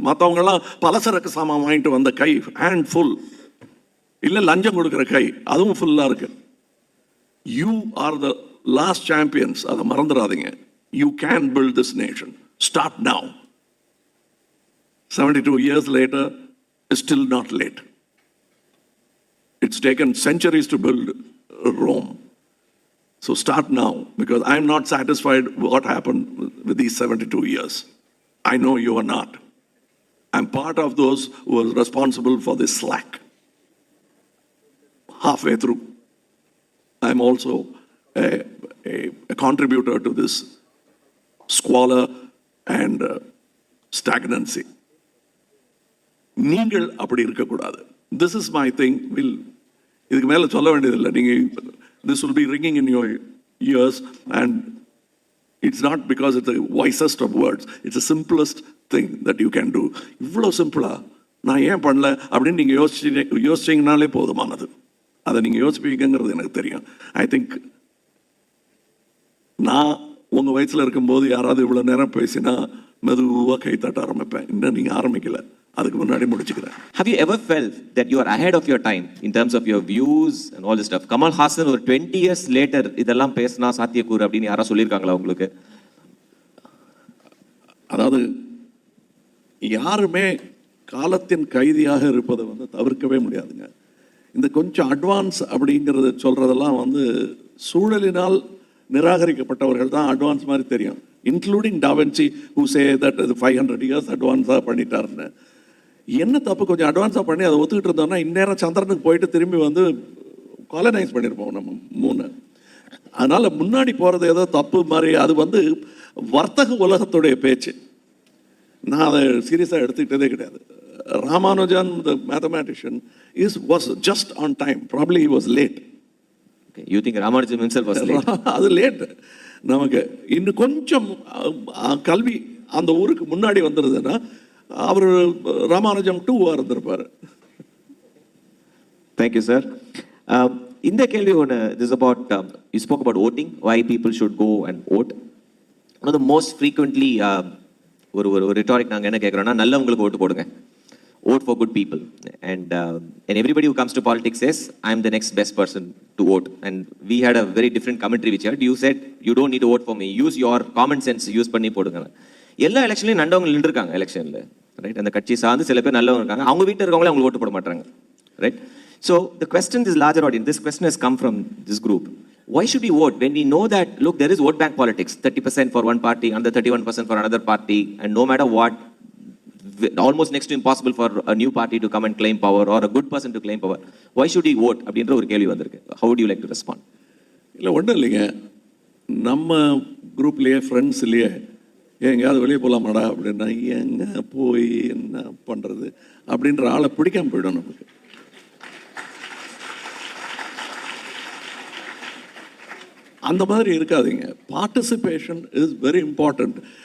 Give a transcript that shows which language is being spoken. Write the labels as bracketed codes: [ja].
[ta] மற்றவங்கெல்லாம் பலசரக்கு சாமான் வாங்கிட்டு வந்த கை ஹேண்ட் ஃபுல், இல்லை லஞ்சம் கொடுக்குற கை அதுவும் ஃபுல்லாக இருக்கு. [en] you are the last champions, [ta] அதை மறந்துடாதீங்க. [en] You can build this nation. Start now. 72 years later is still not late. It's taken centuries to build Rome. So start now, because I'm not satisfied with what happened with these 72 years. I know you are not. I'm part of those who are responsible for this slack. Halfway through, I'm also a contributor to this squalor and stagnancy. [ta] நீங்கள் அப்படி இருக்கக்கூடாது. [en] This is my thing. [ta] இதுக்கு மேலே சொல்ல வேண்டியதில்லை. நீங்கள் [en] this will be ringing in your ears, and it's not because it's the wisest of words. It's the simplest thing that you can do. [ta] இவ்வளோ சிம்பிளா நான் ஏன் பண்ணல அப்படின்னு நீங்கள் யோசிச்சிங்கனாலே போதுமானது. அதை நீங்கள் யோசிப்பீங்கிறது எனக்கு தெரியும். [en] I think [ta] நான் உங்கள் வயசில் இருக்கும்போது யாராவது இவ்வளோ நேரம் பேசினா மெதுவாக கை தட்ட ஆரம்பிப்பேன். இன்னும் நீங்கள் ஆரம்பிக்கல, அதுக்கு முன்னாடி முடிச்சுக்கிறேன். [en] Have you ever felt that you are ahead of your time in terms of your views and all this stuff? [ta] Kamal Haasan ஒரு [en] 20 years later [ta] இதெல்லாம் பேசினா சாத்தியக்கூறு அப்படின்னு யாரா சொல்லியிருக்காங்களா உங்களுக்கு? அதாவது யாருமே காலத்தின் கைதியாக இருப்பதை தவிர்க்கவே முடியாதுங்க. இந்த கொஞ்சம் அட்வான்ஸ் அப்படிங்கிறது சொல்றதெல்லாம் சூழலினால் நிராகரிக்கப்பட்டவர்கள் தான் அட்வான்ஸ் மாதிரி தெரியும். [en] including da Vinci, who say that 500 years [ta] அட்வான்ஸாக பண்ணிட்டாருன்னு. என்ன தப்பு? கொஞ்சம் அட்வான்ஸாக பண்ணி அதை ஒத்துக்கிட்டு இருந்தோம்னா இந்நேரம் சந்திரனுக்கு போயிட்டு திரும்பி காலனைஸ் பண்ணியிருப்போம் நம்ம 3. அதனால முன்னாடி போகிறது ஏதோ தப்பு மாதிரி. அது வர்த்தக உலகத்துடைய பேச்சு. நான் அதை சீரியஸாக எடுத்துக்கிட்டதே கிடையாது. [en] Ramanujan, the mathematician, was just on time. Probably he was late. Okay, you think Ramanujan himself was late? [ta] அது லேட். நமக்கு இன்னும் கொஞ்சம் கல்வி அந்த ஊருக்கு முன்னாடி வந்துருதுன்னா அவர் ராமானுஜம் 2 இருந்திருப்பாரு. [en] Thank you, sir. [ta] இந்த கேள்வி ஒன்று, [en] this is about, you spoke about voting, why people should go and vote. One of the most frequently [ta] ஒரு ரிட்டாரிக் நாங்கள் என்ன கேட்குறோன்னா, நல்லவங்களுக்கு ஓட்டு போடுங்க, [en] vote for good people, and everybody who comes to politics says I am the next best person to vote. And we had a very different commentary which you said you don't need to vote for me, use your common sense, use [ta] பண்ணி போடுங்க. எல்லா எலெக்ஷன்லையும் நல்லவங்க நின்றுருக்காங்க எலெக்ஷனில், right? அந்த கட்சி சார்ந்து சில பேர் நல்லவங்க இருக்காங்க, அவங்க வீட்டில் இருக்கவங்களே அவங்களுக்கு ஓட்டு போட மாட்டாங்க, right? [en] So the question is larger audience. This question has come from this group. Why should we vote when we know that, look, there is vote bank politics, 30% for one party, another 31% for another party, and no matter what, almost next to impossible for a new party to come and claim power or a good person to claim power. Why should he vote? [ta] அப்படின்ற ஒரு கேள்வி வந்திருக்கு. [en] How would you like to respond? [ta] இல்லை, ஒன்றும் இல்லைங்க. நம்ம குரூப்லேயே ஃப்ரெண்ட்ஸ்லேயே எங்கேயாவது வெளியே போகலாமாடா அப்படின்னா, எங்கே போய் என்ன பண்ணுறது அப்படின்ற ஆளை பிடிக்காம போயிடும் நமக்கு. அந்த மாதிரி இருக்காதீங்க. [en] Participation is very important.